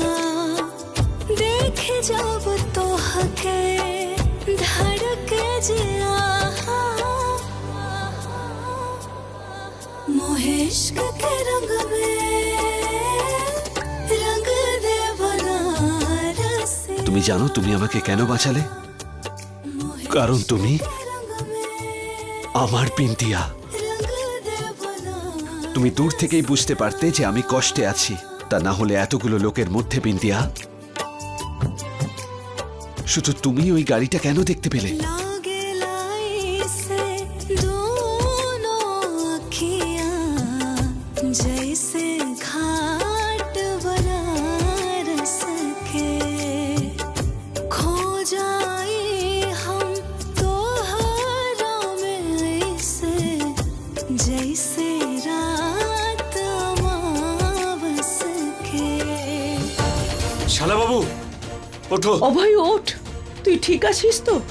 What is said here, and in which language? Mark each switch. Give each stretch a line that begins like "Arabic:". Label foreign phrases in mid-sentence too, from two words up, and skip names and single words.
Hindi: देखे जब तो हके धड़के जिया, मोहे इश्क के रंग में रंग दे बनारसी।
Bangla: তুমি জানো তুমি আমাকে কেন বাঁচালে? কারণ তুমি আমার বিন্দিয়া। তুমি দূর থেকেই বুঝতে পারতে যে আমি কষ্টে আছি, তা না হলে এতগুলো লোকের মধ্যে বিন্দিয়া শুধু তুমি ওই গাড়িটা কেন দেখতে পেলে?
Hindi: लागे लाई से दोनों अखियाँ, जैसे घाट बनारस के। खो जाए हम तोहरा में ऐसे, जैसे रात अमावस के।
Bangla: শালাবাবু, ওঠো। অভয় ওঠ, তুই ঠিক আছিস তো?